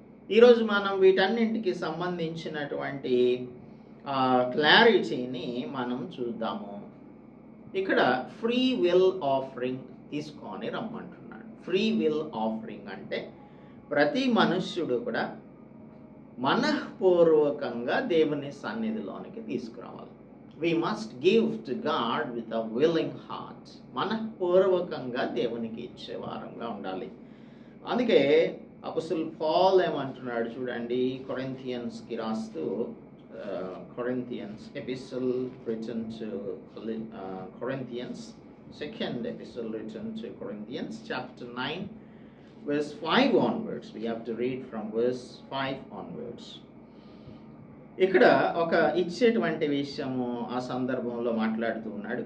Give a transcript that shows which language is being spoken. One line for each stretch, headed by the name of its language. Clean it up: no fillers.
Telugu: ఈరోజు మనం వీటన్నింటికి సంబంధించినటువంటి క్లారిటీని మనం చూద్దాము. ఇక్కడ ఫ్రీ విల్ ఆఫరింగ్ తీసుకొని రమ్మంటున్నాడు. ఫ్రీ విల్ ఆఫరింగ్ అంటే ప్రతి మనుష్యుడు కూడా మనఃపూర్వకంగా దేవుని సన్నిధిలోనికి తీసుకురావాలి.
English: we must give to God with a willing heart.
Telugu: మనఃపూర్వకంగా దేవునికి ఇచ్చే వారంగా ఉండాలి. అందుకే అపోస్తలుడు పౌలు ఏమంటున్నాడు చూడండి, కొరింథియన్స్కి రాస్తూ,
English: Corinthians epistle written to Corinthians, second epistle written to Corinthians, chapter 9 verse 5 onwards. We have to read from verse 5 onwards.
Telugu: ఇక్కడ ఒక ఇచ్చేటువంటి విషయము ఆ సందర్భంలో మాట్లాడుతూ ఉన్నాడు.